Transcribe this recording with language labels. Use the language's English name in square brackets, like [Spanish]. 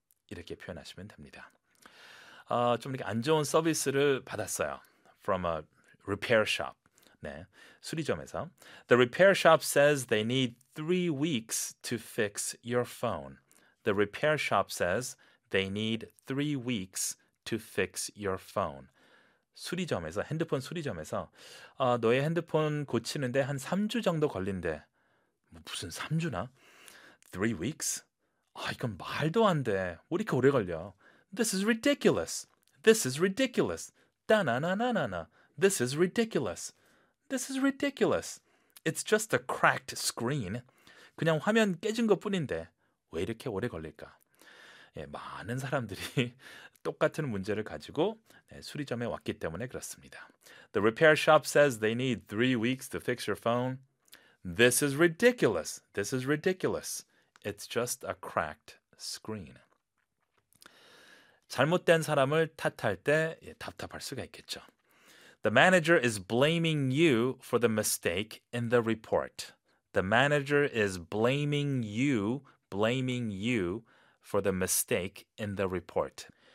[Korean] 이렇게 표현하시면 됩니다. 좀 이렇게 안 좋은 서비스를 받았어요. [English] From a repair shop. [Korean] 네, 수리점에서. [English] The repair shop says they need 3 weeks to fix your phone. The repair shop says they need 3 weeks to fix your phone. [Korean] 수리점에서, 핸드폰 수리점에서 너의 핸드폰 고치는데 한 3주 정도 걸린대. 무슨 3주나? [English] 3 weeks? [Korean] 아, 이건 말도 안 돼. 왜 이렇게 오래 걸려? [English] This is ridiculous. This is ridiculous. 따나나나나나. This is ridiculous. This is ridiculous. It's just a cracked screen. [Korean] 그냥 화면 깨진 것뿐인데 왜 이렇게 오래 걸릴까? 예, 많은 사람들이 똑같은 문제를 가지고 네, 수리점에 왔기 때문에 그렇습니다. [English] The repair shop says they need 3 weeks to fix your phone. This is ridiculous. This is ridiculous. It's just a cracked screen. [Korean] 잘못된 사람을 탓할 때 예, 답답할 수가 있겠죠. [English] The manager is blaming you for the mistake in the report. The manager is blaming you for the mistake in the report.